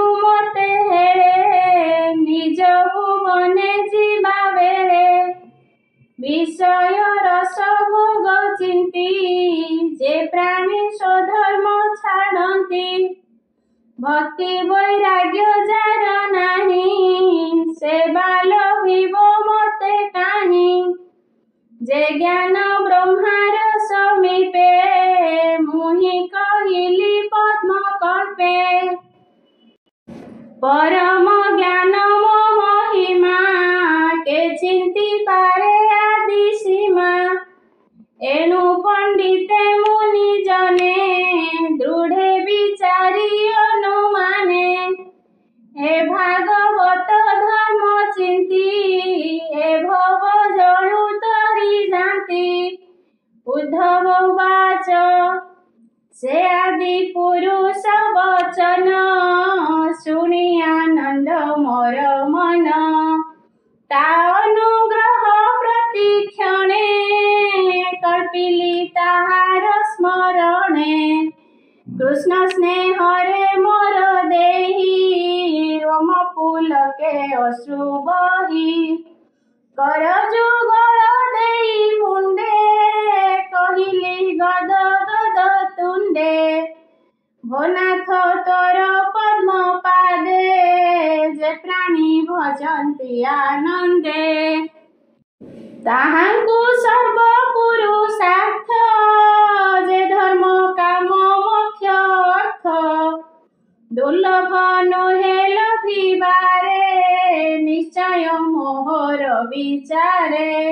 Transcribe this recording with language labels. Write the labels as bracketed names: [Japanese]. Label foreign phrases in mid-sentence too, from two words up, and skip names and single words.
[Odia] ମତେ ହେଳେ ନିଜ ଭୁବନେ ଜୀବା ବେଳେ ବିଷୟ ରସ ଭୋଗ ଚିନ୍ତି ଯେ ପ୍ରାଣୀ ସ୍ୱଧର୍ମ ଛାଡ଼ତି ଭକ୍ତି ବୈରାଗ୍ୟ ଯାର ନାହି ସେ ବାଳ ବିବ ମତେ କାହି ଯେ ଜ୍ଞାନ ବ୍ରହ୍ମାର ସମୀପେ ମୁହି କହିଲି ପଦ୍ମ କଳ୍ପେ ପରମ ଜ୍ଞାନ ମୋ ମହିମା କେ ଚିନ୍ତି ପାରେ ଆଦି ସୀମା ଏଣୁ ପଣ୍ଡିତେ ମୁନି ଜନେ ଦୃଢ଼େ ବିଚାରି ଅନୁମାନେ ହେ ଭାଗବତ ଧର୍ମ ଚିନ୍ତି ହେ ଭବ ଜଳୁ ତରି ଯାତି ଉଦ୍ଧବ ବାଚ ସେ ଆଦି ପୁରୁଷ ବଚନ ଶୁଣି ଆନନ୍ଦ ମୋର ମନ ତା ଅନୁଗ୍ରହ ପ୍ରତିକ୍ଷଣେ କଳ୍ପିଲି ତାହାର ସ୍ମରଣେ କୃଷ୍ଣ ସ୍ନେହରେ ମୋର ଦେହି ରୋମ ପୁଲକେ ଅଶ୍ରୁ ବହି କର ଯୁଗଳ ଦେଈ ମୁଣ୍ଡେ କହିଲି ଗଦ ଗଦ ତୁଣ୍ଡେ ଭୋନାଥ ତୋର ପଦ୍ମ ପାଦେ ଯେ ପ୍ରାଣୀ ଭଜନ୍ତି ଆନନ୍ଦେ ତାହାଙ୍କୁ ସର୍ବ ପୁରୁଷାର୍ଥ ଯେ ଧର୍ମ କାମ ମୋକ୍ଷ ଅର୍ଥ ଦୁର୍ଲଭ ନୋହେ ଲଭିବାରେ ନିଶ୍ଚୟ ମୋହର ବିଚାରେ